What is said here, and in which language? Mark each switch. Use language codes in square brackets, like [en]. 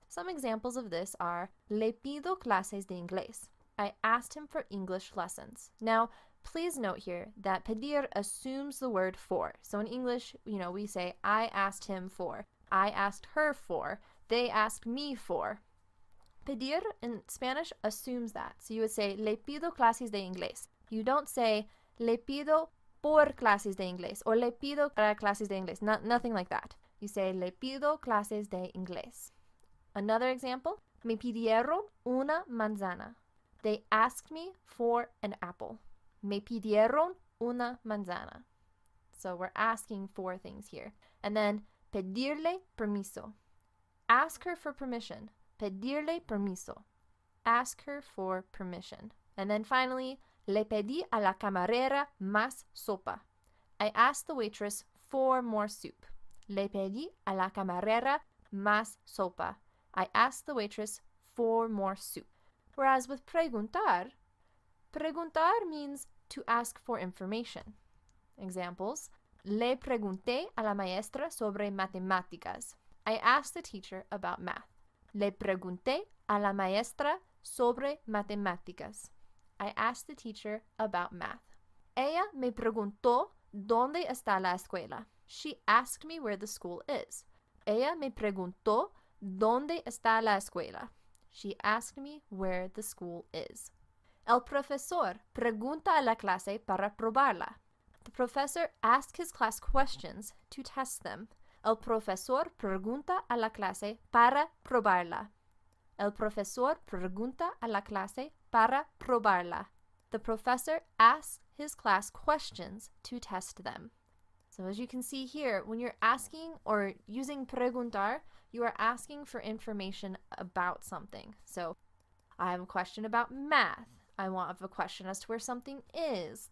[en] Some examples of this are, [es] le pido clases de inglés. [en] I asked him for English lessons. Now, please note here that pedir assumes the word for. So in English, we say, I asked him for, I asked her for, they asked me for. Pedir in Spanish assumes that. So you would say, [es] le pido clases de inglés. [en] You don't say, [es] le pido por clases de inglés or le pido para clases de inglés. [en] Nothing like that. You say [es] le pido clases de inglés. [en] Another example, [es] me pidieron una manzana. [en] They asked me for an apple. [es] Me pidieron una manzana. [en] So we're asking for things here. And then [es] pedirle permiso. [en] Ask her for permission. [es] Pedirle permiso. [en] Ask her for permission. And then finally, [es] le pedí a la camarera más sopa. [en] I asked the waitress for more soup. [es] Le pedí a la camarera más sopa. [en] I asked the waitress for more soup. Whereas with preguntar means to ask for information. Examples, [es] le pregunté a la maestra sobre matemáticas. [en] I asked the teacher about math. [es] Le pregunté a la maestra sobre matemáticas. [en] I asked the teacher about math. [es] Ella me preguntó dónde está la escuela. [en] She asked me where the school is. [es] Ella me preguntó dónde está la escuela. [en] She asked me where the school is. [es] El profesor pregunta a la clase para probarla. [en] The professor asks his class questions to test them. [es] El profesor pregunta a la clase para probarla. El profesor pregunta a la clase para probarla. [en] The professor asks his class questions to test them. So as you can see here, when you're asking or using preguntar, you are asking for information about something. So I have a question about math. I want a question as to where something is.